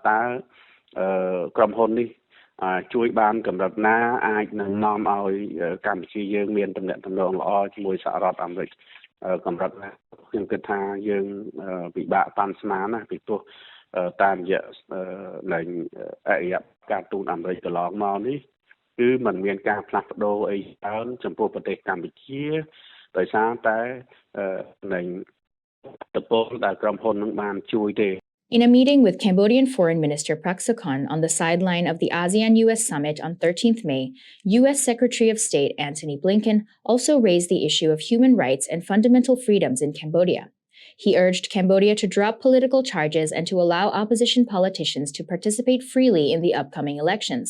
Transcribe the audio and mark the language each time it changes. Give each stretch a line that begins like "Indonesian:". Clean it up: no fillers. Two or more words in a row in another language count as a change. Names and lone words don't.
Khmer: តើក្រុមហ៊ុននេះជួយបានកម្រិតណាអាចនឹងនាំឲ្យកម្ពុជាយើងមានទំនាក់ទំនងល្អជាមួយសហរដ្ឋអាមេរិកកម្រិតណាខ្ញុំគិតថាយើងពិបាកប៉ាន់ស្មានណាពីព្រោះតាមរយៈនៃអរិយការទូតអាមេរិកកន្លងមកនេះគឺมันមានការផ្លាស់ប្ដូរអីច្រើនចំពោះប្រទេសកម្ពុជាដោយសារតែនៃតពលដែលក្រុមហ៊ុននឹងបានជួយទេ
English: In a meeting with Cambodian Foreign Minister Prak Sokhonn on the sideline of the ASEAN-US Summit on 13th May, U.S. Secretary of State Antony Blinken also raised the issue of human rights and fundamental freedoms in Cambodia. He urged Cambodia to drop political charges and to allow opposition politicians to participate freely in the upcoming elections.